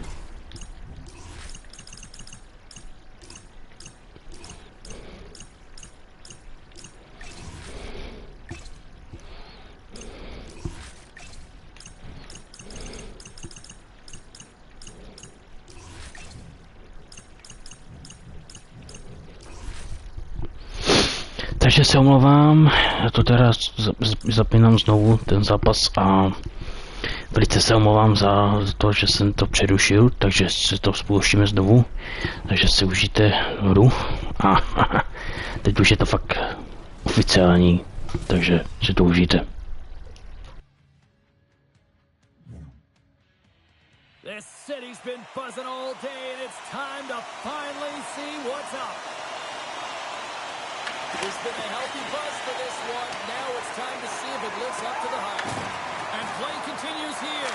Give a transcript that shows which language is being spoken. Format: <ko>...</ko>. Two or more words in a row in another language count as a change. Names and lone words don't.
<cs>Takže se omlouvám, já to teda zapínám znovu, ten zápas, a velice se omlouvám za to, že jsem to přerušil, takže se to spouštíme znovu, takže si užijte hru a teď už je to fakt oficiální, takže si to užijte.</cs> <en>This city's been buzzing all day and it's time to finally see what's up. There's been a healthy buzz for this one. Now it's time to see if it lives up to the hype. And play continues here.</en>